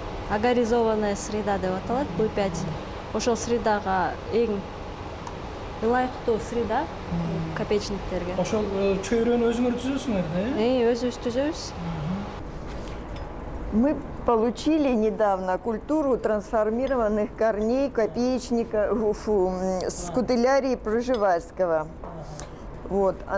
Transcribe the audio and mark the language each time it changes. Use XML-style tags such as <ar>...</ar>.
<ru>Агаризованная среда</ru> <ky>деп аталат, бул 5. Ошол средага эң ылайыктуу среда копеечниктерге. Ошол чөйрөнү өзүңөр түзөсүңөр да? Өзүбүз түзөбүз.</ky> <ru>Мы получили недавно культуру трансформированных корней копеечника скутелярии пржевальского. Вот.</ru>